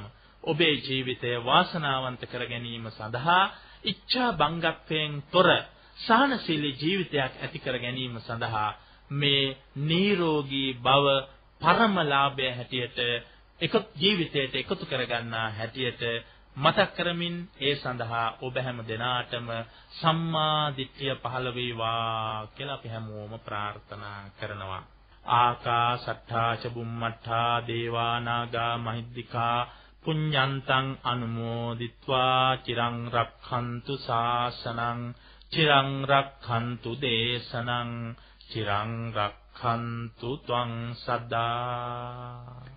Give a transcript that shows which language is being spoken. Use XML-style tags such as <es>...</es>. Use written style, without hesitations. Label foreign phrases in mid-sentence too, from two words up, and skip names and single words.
<si>ඔබේ ජීවිතය වාසනාවන්ත කර ගැනීම සඳහා ඉච්ඡා බංගත්වයෙන් තොර සහනශීලී ජීවිතයක් ඇති කර ගැනීම සඳහා මේ නිරෝගී බව පරම ලාභය හැටියට ජීවිතයට එකතු කරගන්නා හැටියට මතක් කරමින් ඒ සඳහා ඔබ හැම දෙනාටම සම්මා දිට්ඨිය පහළ වේවා කියලා අපි හැමෝම ප්‍රාර්ථනා කරනවා.</si> <pi>ආකාසට්ඨා ච බුම්මට්ඨා දේවා නාග මහිද්దికා පුඤ්ඤන්තං අනුමෝදිත්වා චිරං රක්ඛන්තු ශාසනං චිරං රක්ඛන්තු දේශනං චිරං රක්ඛන්තු ත්වං සදා.</pi>